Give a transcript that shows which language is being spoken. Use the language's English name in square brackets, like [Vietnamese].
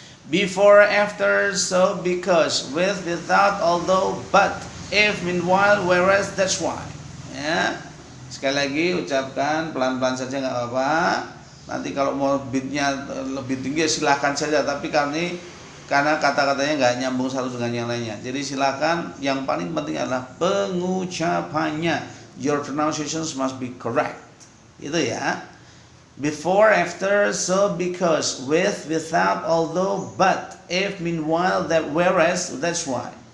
[English] Before, after, so, because, with, without, although, but, if, meanwhile, whereas, that's why. [Indonesian] Ya. Sekali lagi ucapkan pelan-pelan saja nggak apa-apa. Nanti kalau mau beatnya lebih tinggi silahkan saja. Tapi karena kata-katanya nggak nyambung satu dengan yang lainnya. Jadi silahkan. Yang paling penting adalah pengucapannya. [English] Your pronunciations must be correct. [Indonesian] Itu ya. [English] Before, after, so, because, with, without, although, but, if, meanwhile, that, whereas, that's why.